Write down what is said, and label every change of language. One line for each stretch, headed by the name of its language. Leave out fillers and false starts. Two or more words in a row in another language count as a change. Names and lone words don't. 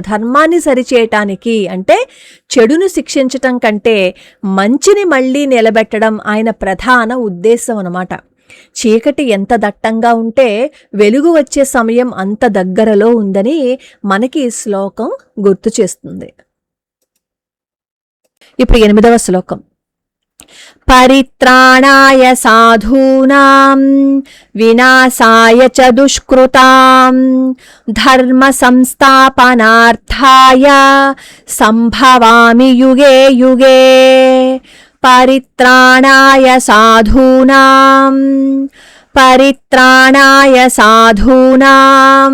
Telugu: ధర్మాన్ని సరిచేయటానికి అంటే చెడును శిక్షించటం కంటే మంచిని మళ్ళీ నిలబెట్టడం ఆయన ప్రధాన ఉద్దేశం అన్నమాట. చీకటి ఎంత దట్టంగా ఉంటే వెలుగు వచ్చే సమయం అంత దగ్గరలో ఉందని మనకి ఈ శ్లోకం గుర్తు చేస్తుంది. ఇప్పుడు 8వ శ్లోకం.
Sanskrit: పరిత్రాణాయ సాధూనాం వినాశాయ చ దుష్కృతాం ధర్మ సంస్థాపనార్థాయ సంభవామి యుగే యుగే. పరిత్రాణాయ సాధూనాం పరిత్రాణాయ సాధూనాం